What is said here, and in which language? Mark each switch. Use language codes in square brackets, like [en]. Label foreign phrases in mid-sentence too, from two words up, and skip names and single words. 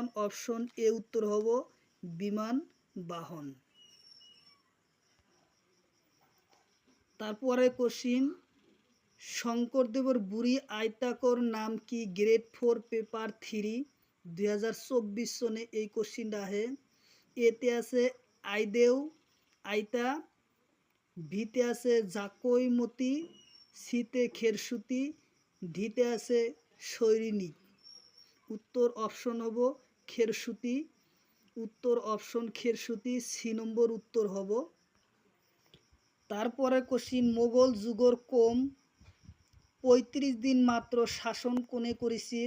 [as] অপশন এ উত্তর হব বিমান বাহন। তারপরে কোশ্চিন, শঙ্করদেবর বুড়ি আয়তাকর নাম কি? গ্রেড 4 পেপার 3 2024 সনে এই কোশ্চিনটা আহে। এতে আছে আইদেউ আইতা, বিতে আছে জাকৈমতি, সিতে খেরসুতি, ডিতে আছে সৈনিক। উত্তর অপশন হব খেরসুতি। উত্তর অপশন খেরসুতি, সি নম্বর উত্তর হব। তারপরে কোশ্চিন, মোগল যুগর কম 35 দিন মাত্র শাসন কোনে করেছিল?